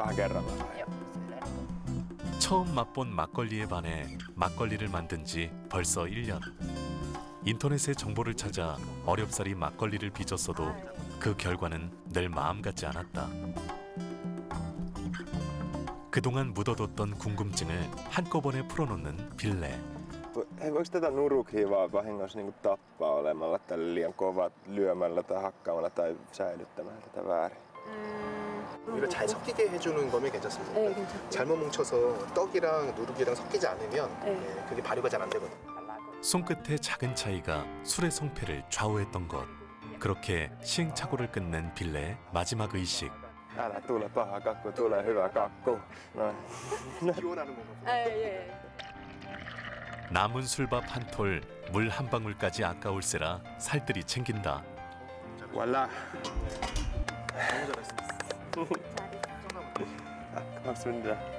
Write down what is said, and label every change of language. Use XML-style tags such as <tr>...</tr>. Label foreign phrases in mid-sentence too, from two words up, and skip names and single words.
<ko>처음 맛본 막걸리에 반해 막걸리를 만든 지 벌써 1년. 인터넷에 정보를 찾아 어렵사리 막걸리를 빚었어도 그 결과는 늘 마음 같지 않았다. 그동안 묻어뒀던 궁금증을 한꺼번에 풀어놓는 빌레.</ko> <fi>Voiko tätä nurukhiivaa vahingossa niin tappaa olemalla tällä liian kova lyömällä tai hakkaamalla tai säilyttämällä tätä väärin?</fi> <ko>이걸 잘 섞이게 해주는 거면 괜찮습니다. 네, 괜찮아요. 잘못 뭉쳐서 떡이랑 누룩이랑 섞이지 않으면 그게 발효가 잘 안 되거든요. 손끝의 작은 차이가 술의 성패를 좌우했던 것. 그렇게 시행착오를 끝낸 빌레의 마지막 의식.</ko> <fi>Älä tule paha kakku, tule hyvä kakku. Noin.</fi> <ko>기원하는 거고. 남은 술밥 한 톨, 물 한 방울까지 아까울세라 살뜰히 챙긴다. Voilà. 너무 잘했습니다. 고맙습니다.</ko>